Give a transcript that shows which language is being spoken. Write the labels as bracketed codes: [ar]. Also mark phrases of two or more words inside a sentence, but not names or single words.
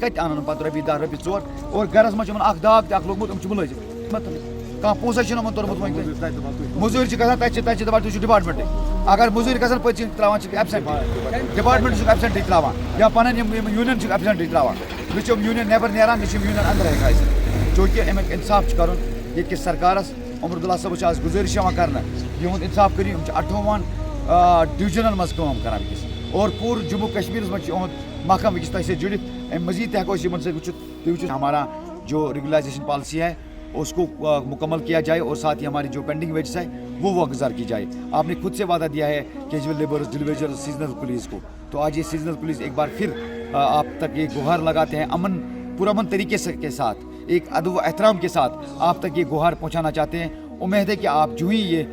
[ks] کتہِ انن پتہٕ رۄپیہِ 10 رۄپیہِ 4 اور گرس منٛز چھِ یِمن اکھ داگ تہِ اکھ لوٚگمُت یِم چھِ مُلٲزِم کانٛہہ پونٛسے چھُنہٕ یِمن توٚرمُت وۄنۍ موٚزوٗرۍ چھِ گژھان تتہِ چھِ دپان تُہۍ چھِو ڈپاٹمنٹٕے اگر موٚزوٗرۍ گژھن پٔتۍ چھِ ترٛاوان چھِ ایبسینٹ ڈپاٹمنٹ چھُکھ ایبسینٹٕے ترٛاوان یا پنٕنۍ یِم یوٗنین چھِکھ ایبسینٹٕے ترٛاوان نہ چھِ یِم یوٗنین نٮ۪بر نیران نہ چھِ یِم یوٗنین انٛدر ہٮ۪کان ٲسِتھ چوٗنٛکہِ امیُک انصاف چھُ کرُن ییٚتہِ کِس سرکارس عمرعبداللہ صٲبس چھِ آز گُزٲرِش یِوان کرنہٕ یِہُنٛد انصاف کٔرِو یِم چھِ 28 ڈِوجنن منٛز کٲم کران وٕنکٮ۪س اور پوٗرٕ جموں کشمیٖرس منٛز چھُ یِہُنٛد محکمہٕ وٕنکٮ۪س تۄہہِ سۭتۍ جُڑِتھ امہِ مزیٖد تہِ ہٮ۪کو أسۍ یِمن سۭتۍ وٕچھِتھ تُہۍ وٕچھِو [ur] ہمارا جو ریگولائزیشن پالیسی ہے اس کو مکمل کیا جائے اور ساتھ ہی ہماری جو پینڈنگ ویجز ہے وہ واگزار کی جائے آپ نے خود سے وعدہ دیا ہے کیجول لیبرز ڈلیویجر سیزنل پولیس کو تو آج یہ سیزنل پولیس ایک بار پھر آپ تک یہ گہار لگاتے ہیں پرامن طریقے سے کے ساتھ ایک ادب و احترام کے ساتھ آپ تک یہ گہار پہنچانا چاہتے ہیں امید ہے کہ آپ جو ہی